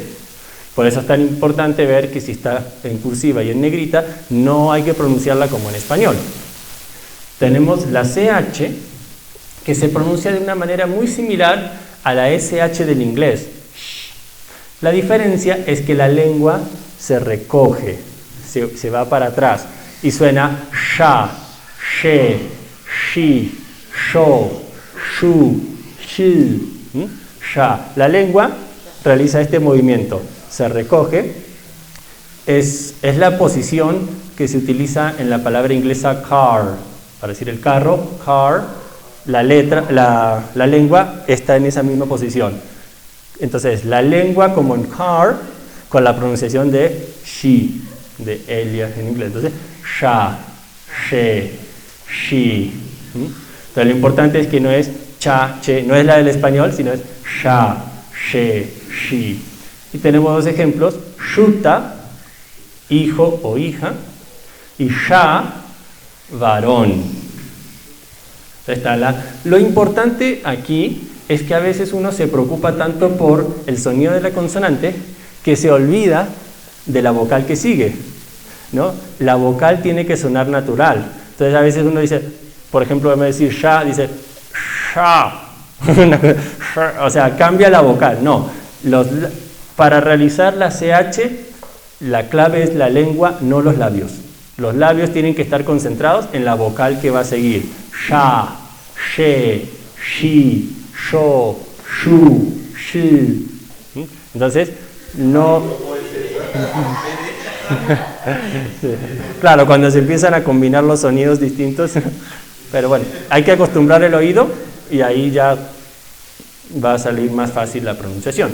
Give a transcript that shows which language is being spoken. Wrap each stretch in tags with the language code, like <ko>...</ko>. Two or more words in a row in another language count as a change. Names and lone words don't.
<es>Por eso es tan importante ver que si está en cursiva y en negrita, no hay que pronunciarla como en español. Tenemos la CH, que se pronuncia de una manera muy similar a la SH del inglés. La diferencia es que la lengua se recoge, se va para atrás y suena sha, she, shi, sho, shu, shi, sha. La lengua realiza este movimiento, se recoge, es la posición que se utiliza en la palabra inglesa car, para decir el carro, car, la lengua está en esa misma posición. Entonces, la lengua como en car, con la pronunciación de she, de Elia en inglés. Entonces, sha, she, shi. Entonces, lo importante es que no es cha, che, no es la del español, sino es sha, she, shi. Y tenemos dos ejemplos, shuta, hijo o hija, y sha, varón. Lo importante aquí es que a veces uno se preocupa tanto por el sonido de la consonante que se olvida de la vocal que sigue, ¿no? La vocal tiene que sonar natural. Entonces a veces uno dice, por ejemplo, en vez de decir sha, dice sha. O sea, cambia la vocal. No, para realizar la CH, la clave es la lengua, no los labios. Los labios tienen que estar concentrados en la vocal que va a seguir. Sha, she, shi, sho, shu, shi. Entonces, no... Claro, cuando se empiezan a combinar los sonidos distintos, pero bueno, hay que acostumbrar el oído y ahí ya va a salir más fácil la pronunciación.</es>